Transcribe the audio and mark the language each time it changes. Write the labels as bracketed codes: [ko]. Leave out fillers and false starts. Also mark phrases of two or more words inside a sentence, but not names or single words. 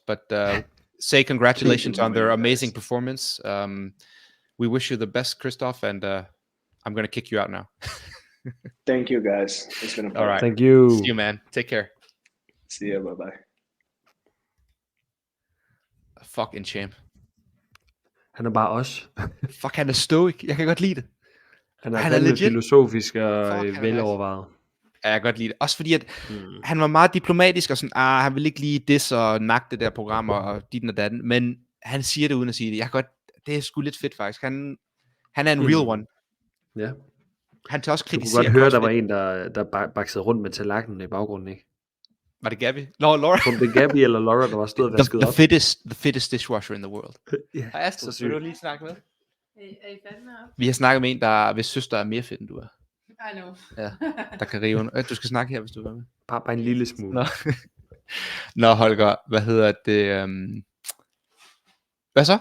[en] But say congratulations on their amazing performance. We wish you the best, Kristof, and I'm going to kick you out now. Thank you, guys. It's been a pleasure. All right. Thank you. See you, man. Take care. See you. Bye-bye. Fucking champ. [da] Han er bare os. Fuck, han er stoic. Jeg kan godt lide det. Han er legit filosofisk og velovervejet. Ja, jeg kan godt lide det. Også fordi, at han var meget diplomatisk, og sådan, han vil ikke lige diss og nakke det der program, og dit og datten, men han siger det uden at sige det. Det er sgu lidt fedt faktisk. Han er en [en] real one. [da] Ja. Han tager også kritisere. Du kunne godt høre, der var en, der baksede rundt med tallerkenen i baggrunden, ikke? Var det Gabby? Laura? Om det er Gabby eller Laura, der var stået og vasket op. [en] The fittest dishwasher in the world. [da] Ja, Astrid, vil du lige snakke med? Er I fandme op? Vi har snakket med en, hvis søster er mere fedt, end du er. [en] I know. [da] Ja, der kan rive under. Du skal snakke her, hvis du vil med. Bare en lille smule. Nå, Holger, hvad hedder det? Hvad så?